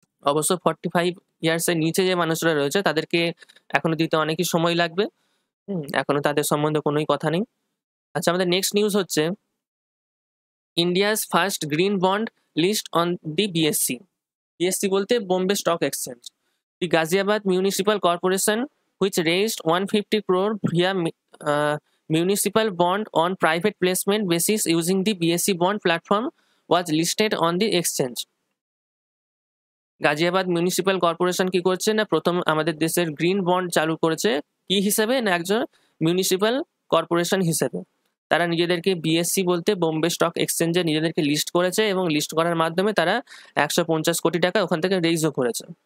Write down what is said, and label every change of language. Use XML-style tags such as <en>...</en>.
<bn>অবশ্য 45 ইয়ার্সের নিচে যে মানুষরা রয়েছে তাদেরকে এখনো দিতে অনেকই সময় লাগবে, এখনো তাদের সম্বন্ধে কোনোই কথা নেই। আচ্ছা, আমাদের নেক্সট নিউজ হচ্ছে</bn> <en>India's first green bond list on the BSE. BSE বলতে Bombay Stock Exchange. The Ghaziabad Municipal Corporation, which raised 150 crore via municipal bond on private placement basis using the BSE bond platform, was listed on the exchange.</en> <bn>Ghaziabad municipal corporation কি করছে না, প্রথম আমাদের দেশের green bond চালু করেছে কি হিসেবে না, একজন মিউনিসিপ্যাল কর্পোরেশন হিসেবে। তারা নিজেদেরকে বিএসসি বলতে বোম্বে স্টক এক্সচেঞ্জে নিজেদেরকে লিস্ট করেছে এবং লিস্ট করার মাধ্যমে তারা 150 কোটি টাকা ওখান থেকে রেইজও করেছে।</bn>